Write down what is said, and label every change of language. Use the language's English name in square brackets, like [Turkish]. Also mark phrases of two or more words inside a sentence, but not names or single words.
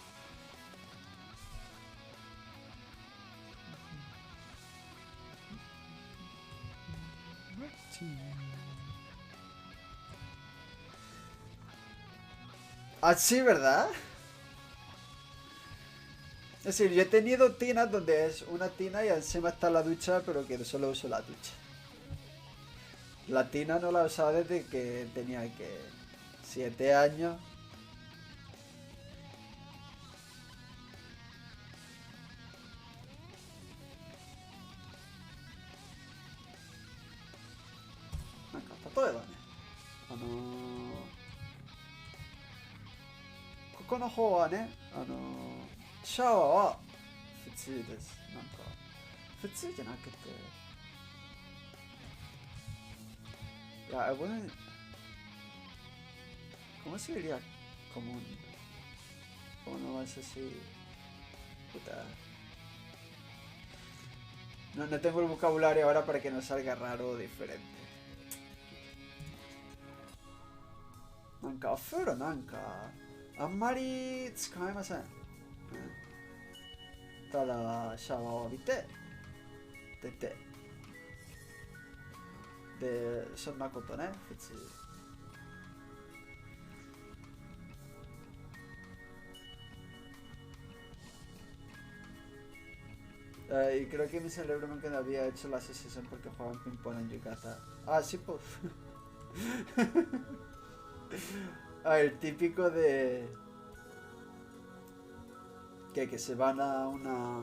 [Spanish] Ah, sí, ¿verdad? Es decir, yo he tenido tinas donde es una tina y encima está la ducha, pero que solo uso la ducha. La tina no la he usado desde que tenía que 7 años. [Japanese] なんか例えばね、あのーここの方はね、シャワーは普通です。なんか普通じゃなくて、いや、 [Spanish] ¿cómo se diría común? Como no es así, puta. No, no tengo el vocabulario ahora para que no salga raro o diferente. [Japanese] なんかお風呂なんかあんまり使えません。ただシャワーを浴びて出てでそんなことね普通。 [Spanish] Y creo que mi cerebro nunca me había hecho la asociación porque jugaban ping-pong en Yucatán. Ah, sí, pues. El típico de que se van a una...